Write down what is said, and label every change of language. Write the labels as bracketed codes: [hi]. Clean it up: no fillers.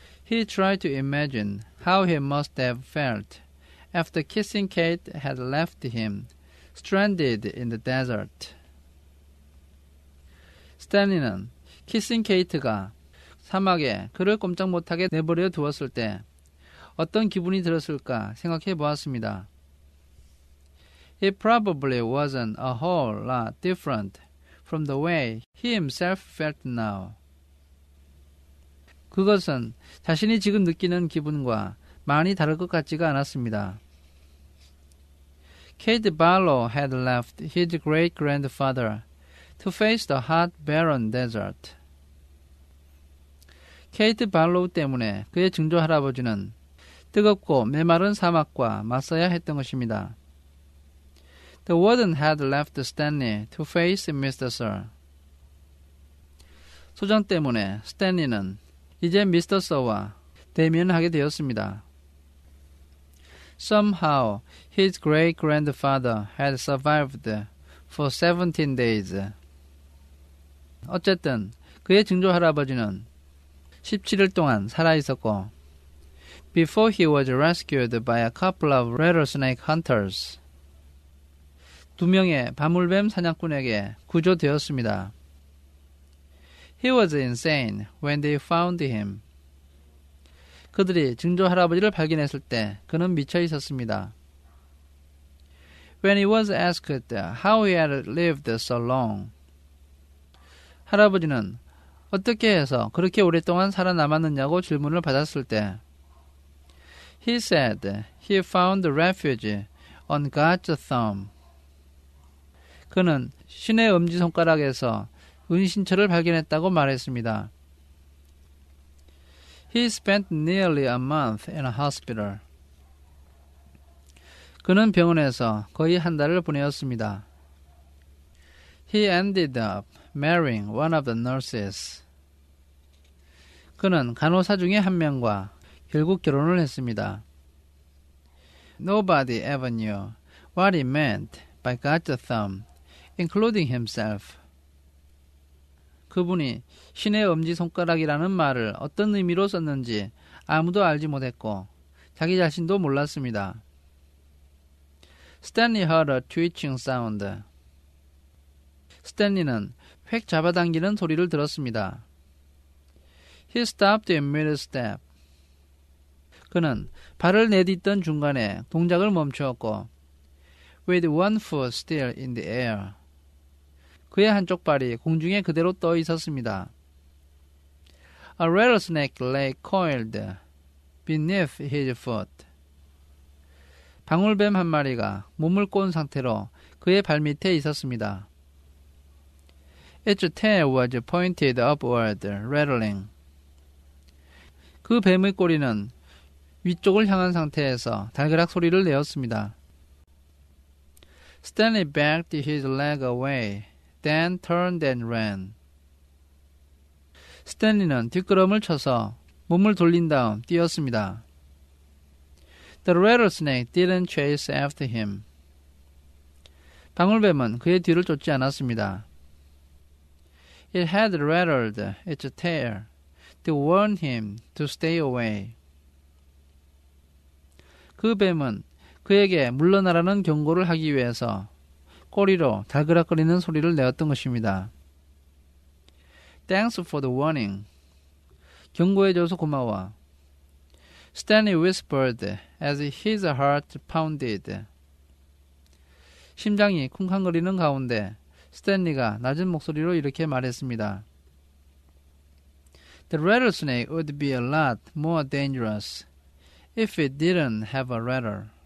[en] He tried to imagine how he must have felt after Kissing Kate had left him stranded in the desert. [ko] 스탠리는 키싱 케이트가 사막에 그를 꼼짝 못하게 내버려 두었을 때 어떤 기분이 들었을까 생각해 보았습니다. [en] It probably wasn't a whole lot different from the way he himself felt now. [ko] 그것은 자신이 지금 느끼는 기분과 많이 다를 것 같지가 않았습니다. [en] Kate Barlow had left his great-grandfather to face the hot, barren desert. [ko] 케이트 발로우 때문에 그의 증조 할아버지는 뜨겁고 메마른 사막과 맞서야 했던 것입니다. [en] The warden had left Stanley to face Mr. Sir. [ko] 소장 때문에 스탠리는 이제 미스터 서와 대면하게 되었습니다. [en] Somehow his great-grandfather had survived for 17 days. [ko] 어쨌든 그의 증조 할아버지는 17일 동안 살아있었고 [en] before he was rescued by a couple of rattlesnake hunters. [ko] 2명의 바물뱀 사냥꾼에게 구조되었습니다. [en] He was insane when they found him. [ko] 그들이 증조 할아버지를 발견했을 때 그는 미쳐 있었습니다. [en] When he was asked how he had lived so long. [ko] 할아버지는 어떻게 해서 그렇게 오랫동안 살아남았느냐고 질문을 받았을 때 [en] He said he found refuge on God's thumb. [ko] 그는 신의 엄지손가락에서 은신처를 발견했다고 말했습니다. [en] He spent nearly a month in a hospital. [ko] 그는 병원에서 거의 한 달을 보내었습니다. [en] He ended up marrying one of the nurses. [ko] 그는 간호사 중에 한 명과 결국 결혼을 했습니다. [en] Nobody ever knew what he meant by God's thumb, including himself. [ko] 그분이 신의 엄지손가락이라는 말을 어떤 의미로 썼는지 아무도 알지 못했고 자기 자신도 몰랐습니다. [en] Stanley heard a twitching sound. [ko] 스탠리는 획 잡아당기는 소리를 들었습니다. [en] He stopped in mid-step. [ko] 그는 발을 내딛던 중간에 동작을 멈추었고 [en] with one foot still in the air. [ko] 그의 한쪽 발이 공중에 그대로 떠 있었습니다. [en] A rattlesnake lay coiled beneath his foot. [ko] 방울뱀 한 마리가 몸을 꼬은 상태로 그의 발밑에 있었습니다. [en] Its tail was pointed upward, rattling. [ko] 그 뱀의 꼬리는 위쪽을 향한 상태에서 달그락 소리를 내었습니다. [en] Stanley backed his leg away, then turned and ran. [ko] 스탠리는 뒷걸음을 쳐서 몸을 돌린 다음 뛰었습니다. [en] The rattlesnake didn't chase after him. [ko] 방울뱀은 그의 뒤를 쫓지 않았습니다. [en] It had rattled its tail to warn him to stay away. [ko] 그 뱀은 그에게 물러나라는 경고를 하기 위해서 꼬리로 달그락거리는 소리를 내었던 것입니다. [en] Thanks for the warning. [ko] 경고해줘서 고마워. [en] Stanley whispered as his heart pounded. [ko] 심장이 쿵쾅거리는 가운데 스탠리가 낮은 목소리로 이렇게 말했습니다. [en] The rattlesnake would be a lot more dangerous if it didn't have a rattle.